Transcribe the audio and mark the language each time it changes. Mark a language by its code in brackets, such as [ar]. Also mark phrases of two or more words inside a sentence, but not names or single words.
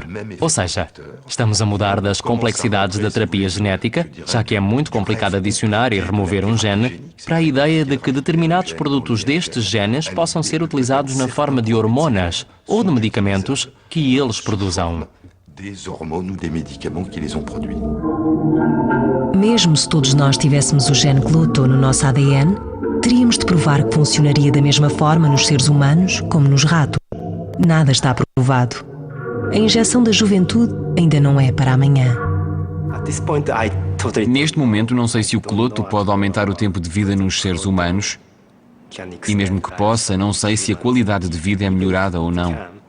[pt] Ou seja, estamos a mudar das complexidades da terapia genética, já que é muito complicado adicionar e remover um gene, para a ideia de que determinados produtos destes genes possam ser utilizados na forma de hormonas ou de medicamentos que eles produzam. [fr] Des hormones ou des médicaments qui les ont produits. [pt] Mesmo se todos nós tivéssemos o gene cloto no nosso ADN, teríamos de provar que funcionaria da mesma forma nos seres humanos como nos ratos. Nada está provado. A injeção da juventude ainda não é para amanhã. Neste momento, não sei se o cloto pode aumentar o tempo de vida nos seres humanos e mesmo que possa, não sei se a qualidade de vida é melhorada ou não.